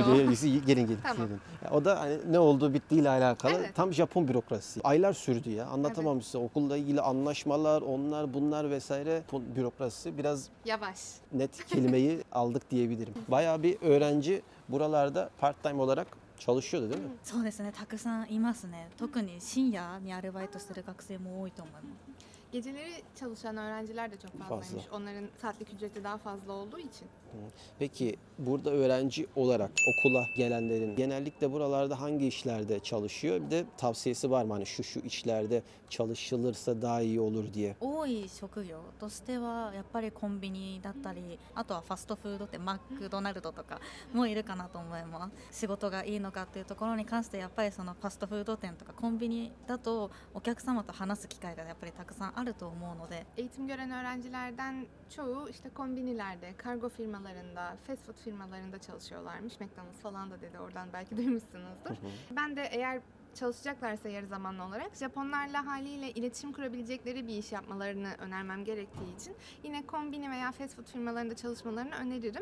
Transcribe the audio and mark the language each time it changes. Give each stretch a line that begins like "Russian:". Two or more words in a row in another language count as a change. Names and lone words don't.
Turkish: gelin. Tamam. Gelin. Ya o da hani ne olduğu bittiğiyle alakalı Evet. tam Japon bürokrasisi. Aylar sürdü ya. Anlatamam size. Okulla ilgili anlaşmalar, onlar bunlar vesaire. Japon bürokrasisi biraz Yavaş. net kelimeyi aldık diyebilirim. Bayağı bir öğrenci buralarda
English: part time
Turkish: olarak çalışıyordu değil mi?
Japanese: そうですね、たくさんいますね。特に深夜にアルバイトしてる学生も多いと思います。
Turkish: Geceleri çalışan öğrenciler de çok fazlaymış. Onların saatlik ücreti daha fazla olduğu için. Peki burada öğrenci olarak okula gelenlerin genellikle buralarda hangi işlerde çalışıyor? Bir de tavsiyesi var mı? Hani şu işlerde çalışılırsa daha iyi olur diye.
Japanese: 多い職業としてはやっぱりコンビニだったり、あとはファストフードってマクドナルドとかもいるかなと思います。仕事がいいのかっていうところに関してやっぱりそのファストフード店とかコンビニだとお客様と話す機会がやっぱりたくさんあると思うので、
Turkish: Eğitim gören öğrencilerden çoğu işte kombinilerde, kargo firmalarında,
English: fast food
Turkish: firmalarında çalışıyorlarmış. McDonald's falan da dedi, oradan belki duymuşsunuzdur. Ben de eğer çalışacaklarsa yarı zamanlı olarak Japonlarla haliyle iletişim kurabilecekleri bir iş yapmalarını önermem gerektiği için yine kombini veya
English: fast food
Turkish: firmalarında çalışmalarını öneririm.